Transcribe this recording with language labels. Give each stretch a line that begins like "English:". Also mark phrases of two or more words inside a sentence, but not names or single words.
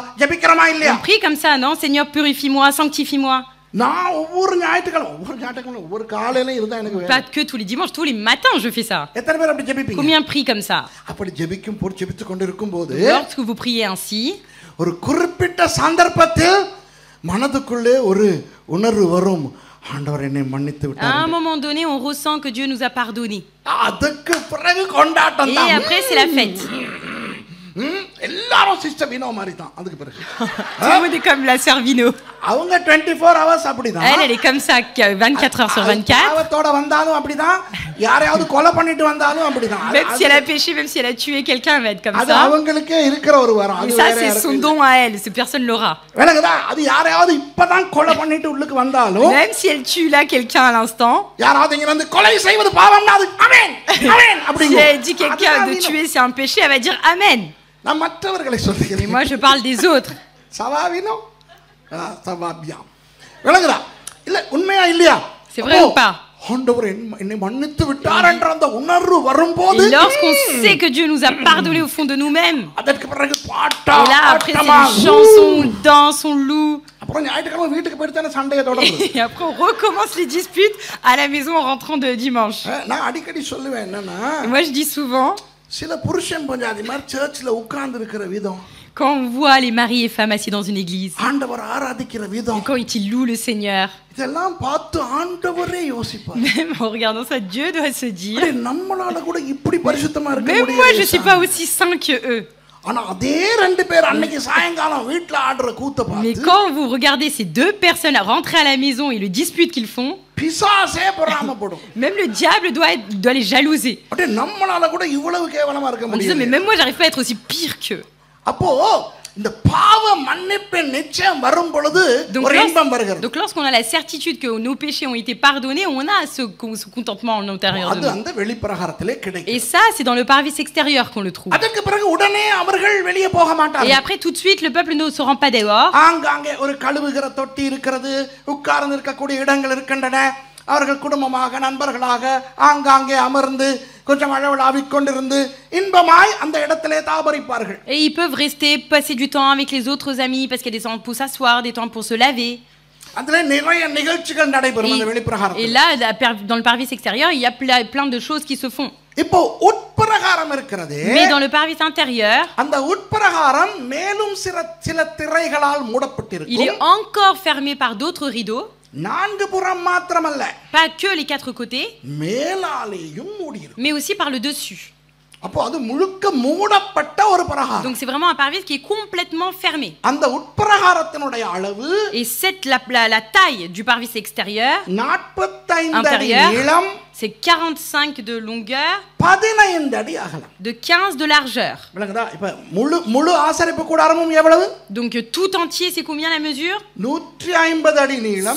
Tamil: ஜெபிக்கிறோமா இல்லையா?
French: On prie comme ça, non? Seigneur, purifie-moi, sanctifie-moi.
Tamil: நான் ஒவ்வொரு ஞாயிற்றுக்கிழமை ஒவ்வொரு காலையில இருந்தா எனக்கு வேலை.
French: Pas que tous les dimanches, tous les matins, je fais ça.
Tamil: எத்தனை பேர் அப்படி ஜெபிப்பீங்க?
French: Combien prient comme ça?
Tamil: அப்படி ஜெபித்து கொண்டிருக்கும் போது
French: Lorsque vous priez ainsi,
Tamil: ஒரு குறிப்பிட்ட சந்தர்ப்பத்தில் மனதுக்குள்ளே ஒரு உணர்வு வரும். ஆண்டவர் என்னை மன்னித்து
French: à
Tamil: விட்டார்.
French: un moment donné, on ressent que Dieu nous a pardonné.
Tamil: அதுக்கு பிறகு கொண்டாட்டம்
French: Et
Tamil: தான்.
French: après, c'est la fête.
Tamil: எல்லாரும் சிஸ்டர் வினோ மாதிரி தான் அதுக்கு பிறகு.
French: Tout le monde est comme la sœur Vino.
Tamil: அவங்க 24 hours அப்படிதான்.
French: Elle est comme ça, 24 heures sur 24.
Tamil: பாவத்தோட வந்தாலும் அப்படிதான். யாரையாவது கொலை பண்ணிட்டு வந்தாலும் அப்படிதான்.
French: Même si elle a péché, même si elle a tué quelqu'un, elle va être comme
Tamil: அது
French: ça.
Tamil: அவங்களுக்கே இருக்கிற ஒரு வரம்.
French: Mais
Tamil: அது
French: ça,
Tamil: வேற
French: c'est
Tamil: யாருக்கும்
French: son
Tamil: இல்ல.
French: don à elle. Cette personne l'aura.
Tamil: விளங்குதா? அது யாரையாவது இப்பதான் கொலை பண்ணிட்டு உள்ளுக்கு வந்தாலும்
French: Même si elle tue là quelqu'un à l'instant,
Tamil: யாராவது இங்க வந்து கொலை செய்வது பாவம்னா அது ஆமென் ஆமென்
French: si
Tamil: அப்படிங்க.
French: elle dit quelqu'un de tuer, c'est un péché, elle va dire Amen.
Tamil: நான் மற்றவர்களை
French: Mais
Tamil: சொல்லுகிறேன்.
French: moi, je parle des autres.
Tamil: சவாவினோ சவாபியா விளங்குதா? இல்ல உண்மையா இல்லையா?
French: C'est vrai ou pas?
Tamil: ஆண்டவர் என்னை மன்னித்து விட்டார் என்ற அந்த உணர்வு வரும்போது
French: Et lorsqu'on sait que Dieu nous a pardonné au fond de nous-mêmes,
Tamil: அதற்கு பிறகு பாட்டா
French: et là, après, c'est
Tamil: ஆட்டமா,
French: une chanson, on danse, on loue.
Tamil: அப்புறம் ஞாயிற்றுக்கிழமை வீட்டுக்கு போயிட்டு தானே சண்டையை தொடருது.
French: Et après, on recommence les disputes à la maison en rentrant de dimanche.
Tamil: நான் அடிக்கடி சொல்லுவேன் என்னன்னா
French: Et moi, je dis souvent,
Tamil: சில புருஷன் பஞ்சாதி மாதிரி சர்ச்சில் உட்கார்ந்து இருக்கிற விதம்,
French: quand on voit les maris et femmes assis dans une église,
Tamil: ஆண்டவர் ஆராதிக்கிற விதம்,
French: quand ils louent le Seigneur,
Tamil: இதெல்லாம் பார்த்து ஆண்டவரே யோசிப்பார்.
French: même en regardant ça, Dieu doit se dire,
Tamil: அடே, நம்மளால கூட இப்படி பரிசுத்தமா இருக்க
French: même moi, je suis
Tamil: முடியாது.
French: pas aussi saint que eux.
Tamil: ஆனா அதே ரெண்டு பேர் அன்னைக்கு சாயங்காலம் வீட்ல ஆடுற கூத்த
French: Mais
Tamil: பார்த்து
French: quand vous regardez ces deux personnes rentrer à la maison et le dispute qu'ils font,
Tamil: பிசாசே பொறாமப்படும்.
French: même le diable doit les jalouser.
Tamil: அடே, நம்மளால கூட இவ்வளவு கேவலமா இருக்க
French: En disant, mais
Tamil: முடியாது.
French: même moi, j'arrive pas à être aussi pire qu'eux.
Tamil: அப்போ இந்த பாவ மன்னிப்பின் நிச்சயம் வரும் பொழுது ஒரு இன்பம் வருகிறது.
French: Donc lorsqu'on a la certitude que nos péchés ont été pardonnés, on a ce contentement en l'intérieur de
Tamil: அது
French: nous.
Tamil: அந்த வெளிப்பிரகாரத்திலே
French: Et
Tamil: கிடைக்கும்.
French: ça, c'est dans le parvis extérieur qu'on le trouve.
Tamil: அதற்கு பிறகு உடனே அவர்கள் வெளியே போக
French: Et
Tamil: மாட்டார்கள்.
French: après, tout de suite, le peuple ne se rend pas dehors.
Tamil: ஆங்காங்கே ஒரு கழுவுகிற தொட்டி இருக்கிறது, உட்கார்ந்து இருக்கக்கூடிய இடங்கள் இருக்கின்றன. அவர்கள் குடும்பமாக நண்பர்களாக ஆங்காங்கே அமர்ந்து கொஞ்சம் அளவலாவிக் கொண்டிருந்து இன்பமாய் அந்த இடத்திலே தாபரிப்பார்கள்.
French: Et ils peuvent rester, passer du temps avec les autres amis parce qu'il y a des temps pour s'asseoir, des temps pour se laver.
Tamil: அதிலே நிறைய நிகழ்ச்சிகள் நடைபெறும் அந்த
French: Et
Tamil: வெளிப்பிரகாரத்தில்.
French: là, dans le parvis extérieur, il y a plein de choses qui se font.
Tamil: இப்போ உட்பிரகாரம் இருக்கிறது.
French: Mais dans le parvis intérieur,
Tamil: அந்த உட்பிரகாரம் மேலும் சில திரைகளால்
French: il
Tamil: மூடப்பட்டிருக்கும்.
French: est encore fermé par d'autres rideaux.
Tamil: நான்கு புறம் மாத்திரமல்ல,
French: Pas que les quatre côtés,
Tamil: மேலாலேயும் மூடியிருக்கும்.
French: mais aussi par le dessus.
Tamil: அப்போ அது முழுக்க மூடப்பட்ட ஒரு பிரகாரம்.
French: Donc c'est vraiment un parvis qui est complètement fermé.
Tamil: அந்த உட்பிரகாரத்தினுடைய அளவு
French: Et la taille du parvis extérieur
Tamil: 45 அடி
French: intérieur,
Tamil: நீளம்,
French: c'est 45 de longueur,
Tamil: 15 அடி அகலம்.
French: de 15 de largeur.
Tamil: விளங்குதா? இப்ப முழு ஆசரிப்பு கூடாரமும் எவ்வளவு?
French: Donc tout entier, c'est combien la mesure?
Tamil: 150 அடி நீளம்,